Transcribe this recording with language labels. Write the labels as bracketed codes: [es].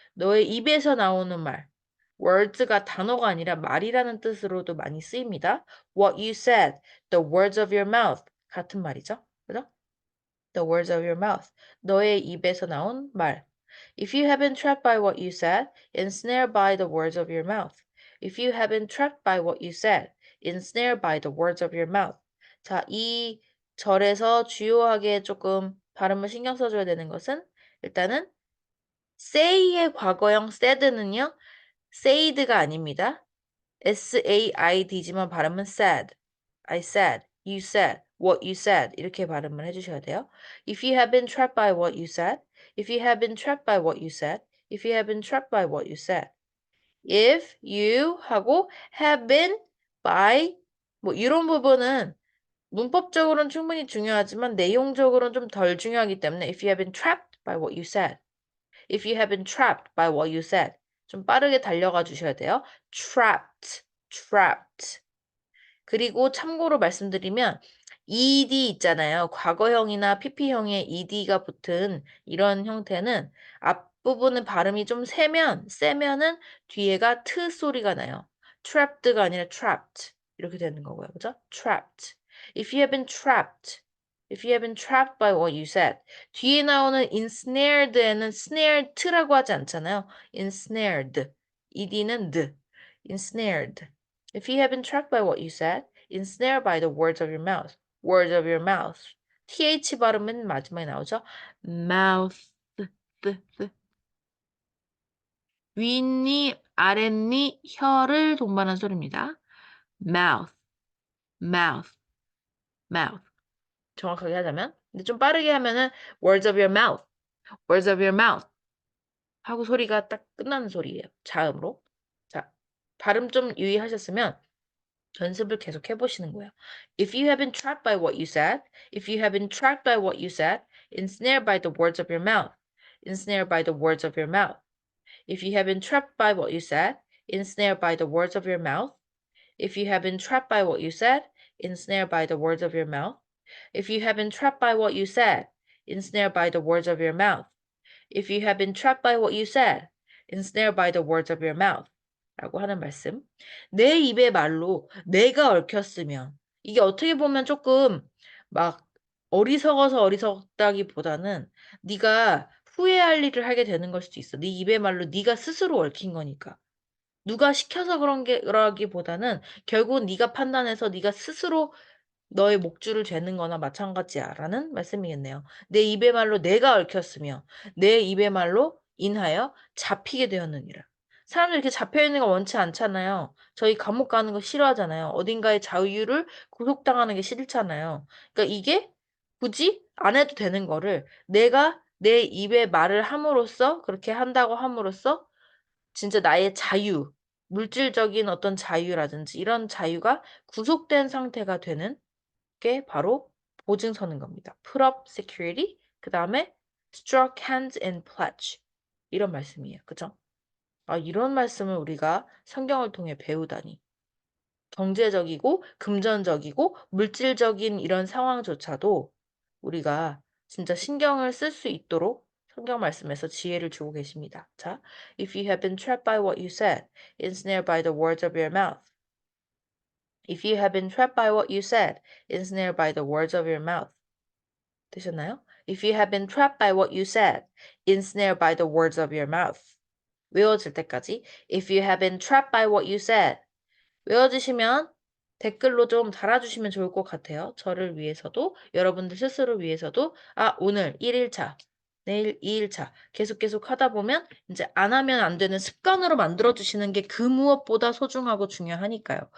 [ko] 너의 입에서 나오는 말. words가 단어가 아니라 말이라는 뜻으로도 많이 쓰입니다. [en] What you said, the words of your mouth. [ko] 같은 말이죠. 그죠? [en] The words of your mouth. [ko] 너의 입에서 나온 말. [en] If you have been trapped by what you said, ensnared by the words of your mouth. If you have been trapped by what you said, ensnared by the words of your mouth. [ko] 자, 이 절에서 주요하게 조금 발음을 신경 써줘야 되는 것은 일단은 say의 과거형 said는요, said가 아닙니다. said지만 발음은 said. [en] I said, you said, what you said [ko] 이렇게 발음을 해주셔야 돼요. [en] If you have been trapped by what you said, if you have been trapped by what you said, if you have been trapped by what you said. If you 하고 have been by [ko] 뭐 이런 부분은 문법적으로는 충분히 중요하지만 내용적으로는 좀 덜 중요하기 때문에 [en] if you have been trapped by what you said, if you have been trapped by what you said [ko] 좀 빠르게 달려가 주셔야 돼요. [en] trapped, trapped. [ko] 그리고 참고로 말씀드리면 ed 있잖아요. 과거형이나 pp형에 ed가 붙은 이런 형태는 앞부분은 발음이 좀 세면은 뒤에가 트 소리가 나요. trapped가 아니라 trapped 이렇게 되는 거고요. 그죠? trapped. [en] If you have been trapped, if you have been trapped by what you said. [ko] 뒤에 나오는 ensnared에는 snared라고 하지 않잖아요. [en] ensnared. ed는 드. ensnared. If you have been trapped by what you said, ensnared by the words of your mouth. words of your mouth. [ko] th 발음은 마지막에 나오죠. [en] mouth. [ko] 윗니, 아랫니, 혀를 동반한 소리입니다. [en] mouth, mouth, mouth. [ko] 정확하게 하자면. 근데 좀 빠르게 하면은 [en] words of your mouth, words of your mouth [ko] 하고 소리가 딱 끝나는 소리예요. 자음으로. 자, 발음 좀 유의하셨으면 연습을 계속 해보시는 거예요. [en] If you have been trapped by what you said, if you have been trapped by what you said, ensnared by the words of your mouth, ensnared by the words of your mouth. If you have been trapped by what you said, ensnared by the words of your mouth. If you have been trapped by what you said, ensnared by the words of your mouth. If you have been trapped by what you said, ensnared by the words of your mouth. If you have been trapped by what you said, ensnared by the words of your mouth. [ko] 라고 하는 말씀. 내 입의 말로 내가 얽혔으면 이게 어떻게 보면 조금 막 어리석어서 어리석다기보다는 네가 후회할 일을 하게 되는 걸 수도 있어. 네 입의 말로 네가 스스로 얽힌 거니까. 누가 시켜서 그러기보다는 결국 네가 판단해서 네가 스스로 너의 목줄을 죄는 거나 마찬가지야라는 말씀이겠네요. 내 입의 말로 내가 얽혔으며 내 입의 말로 인하여 잡히게 되었느니라. 사람들이 이렇게 잡혀 있는 거 원치 않잖아요. 저희 감옥 가는 거 싫어하잖아요. 어딘가의 자유를 구속당하는 게 싫잖아요. 그러니까 이게 굳이 안 해도 되는 거를 내가 내 입에 말을 함으로써 그렇게 한다고 함으로써 진짜 나의 자유, 물질적인 어떤 자유라든지 이런 자유가 구속된 상태가 되는 게 바로 보증 서는 겁니다. [en] Put up security, [ko] 그 다음에 [en] struck hands and pledge [ko] 이런 말씀이에요. 그죠? 아, 이런 말씀을 우리가 성경을 통해 배우다니. 경제적이고 금전적이고 물질적인 이런 상황조차도 우리가 진짜 신경을 쓸 수 있도록 성경 말씀에서 지혜를 주고 계십니다. [en] 자, if you have been trapped by what you said, ensnared by the words of your mouth. If you have been trapped by what you said, ensnared by the words of your mouth. [ko] 되셨나요? [en] If you have been trapped by what you said, ensnared by the words of your mouth. [ko] 외워질 때까지. [en] If you have been trapped by what you said. [ko] 외워지시면 댓글로 좀 달아주시면 좋을 것 같아요. 저를 위해서도, 여러분들 스스로 위해서도, 아, 오늘 1일차, 내일 2일차, 계속 하다 보면 이제 안 하면 안 되는 습관으로 만들어주시는 게 그 무엇보다 소중하고 중요하니까요.